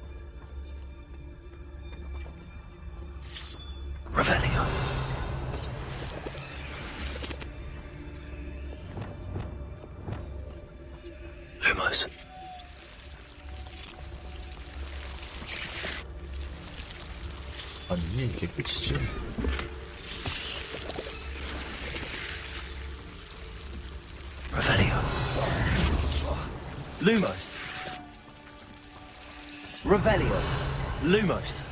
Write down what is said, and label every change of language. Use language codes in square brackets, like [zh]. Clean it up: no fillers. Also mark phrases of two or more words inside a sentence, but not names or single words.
[ko] Revelio. Lumos. 아니 이게 끝이지. Revelio. Lumos. Revelio. Lumos.